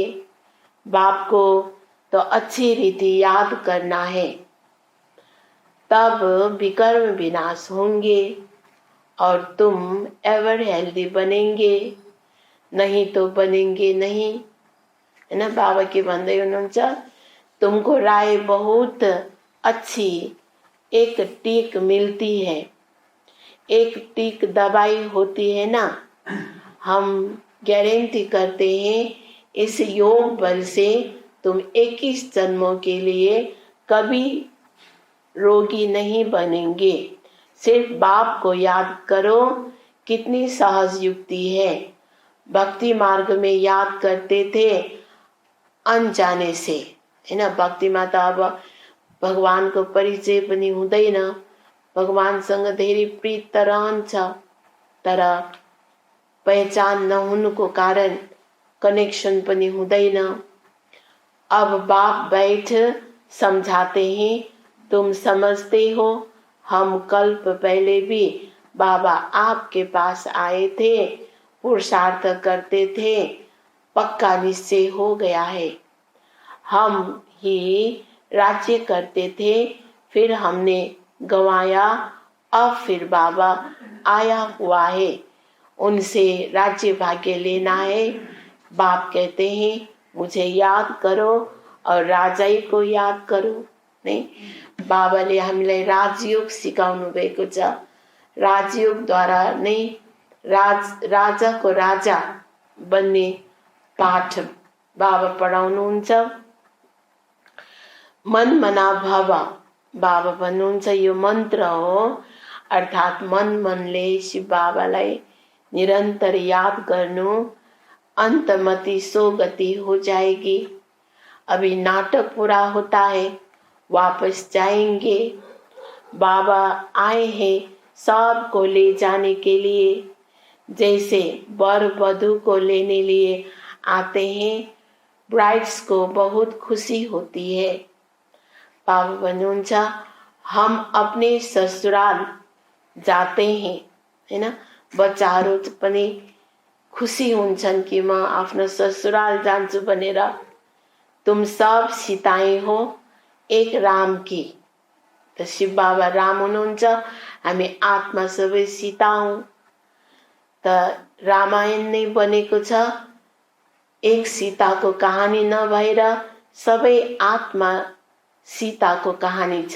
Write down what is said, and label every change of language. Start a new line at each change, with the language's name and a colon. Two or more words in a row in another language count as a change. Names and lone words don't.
Hindi: बाप को तो अच्छी रीति याद करना है, तब विकर्म विनाश होंगे और तुम
English: ever healthy
Hindi: बनेंगे, नहीं तो बनेंगे नहीं। है ना, बाबा
Nepali: के भन्दै हुनुहुन्छ
Hindi: तुमको राय बहुत अच्छी एक टीक मिलती है, एक टीक दवाई होती है ना। हम गारंटी करते हैं इस योग बल से तुम 21 जन्मों के लिए कभी रोगी नहीं बनेंगे। सिर्फ बाप को याद करो, कितनी सहज युक्ति है। भक्ति मार्ग में याद करते थे अनजाने से, है ना।
Nepali: भक्तिमा त अब भगवानको परिचय पनि हुँदैन, भगवानसँग धेरै प्रीत त रहन्छ, तर पहचान नहुनुको कारण कनेक्शन पनि हुँदैन।
Hindi: अब बाप बैठ समझाते हैं, तुम समझते हो हम कल्प पहले भी बाबा आपके पास आए थे, पुरुषार्थ करते थे, पक्का निश्चय हो गया है। हम ही राज्य करते थे, फिर हमने गंवाया, अब फिर बाबा आया हुआ है, उनसे राज्य भाग्य लेना है। बाप कहते हैं मुझे याद करो और राजाई को याद करो। नहीं,
Nepali: बाबाले हामीलाई राजयोग सिकाउनु भएको छ। राजयोगद्वारा नै राजाको राजा बन्ने पाठ बाबा पढाउनुहुन्छ। मन मना भव, बाबा भन्नुहुन्छ यो मन्त्र हो, अर्थात् मन मनले शिव बाबालाई निरंतर याद गर्नु, अंतमति
Hindi: सो गति हो जाएगी। अभी नाटक पूरा होता है, वापस जाएंगे। बाबा आए हैं सबको ले जाने के लिए, जैसे वर वधू को लेने लिए आते हैं। ब्राइड्स को बहुत खुशी होती है। बाबा भन्नुहुन्छ हम अपने ससुराल जाते हैं, है ना।
Nepali: बच्चाहरू पनि खुशी हुन्छन् कि म आफ्नो ससुराल जान्छु भनेर।
Hindi: तुम सब सीताएं हो एक राम की,
Nepali: त शिव बाबा राम हुनुहुन्छ, हामी आत्मा सबै सीता हौं। त रामायण नै बनेको छ, एक सीताको कहानी नभएर सबै आत्मा सीताको कहानी छ।